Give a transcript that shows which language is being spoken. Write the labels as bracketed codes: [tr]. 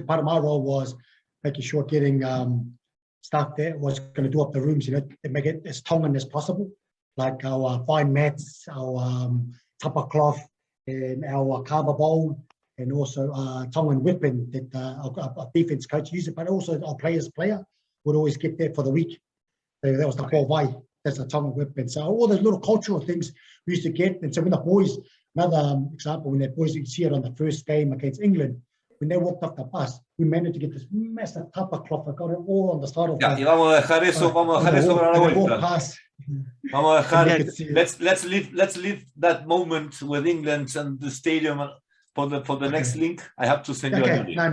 [en] Part of my role was making sure getting staff that was going to do up the rooms, and make it as Tongan as possible, like our fine mats, our tapa cloth, and our kava bowl, and also Tongan whipping that our defense coach used it, but also our player would always get there for the week. So that was the whole way. That's the Tongan whipping. So all those little cultural things we used to get. And so when the boys, another example, when the boys, you see it on the first game against England, when they walked off the bus, we managed to get this massive tapa cloth. I got it all on the side of [es] y vamos a dejar eso para la vuelta. Vamos a dejar, [en] let's leave that moment with England and the stadium for the next link. I have to send you a new link.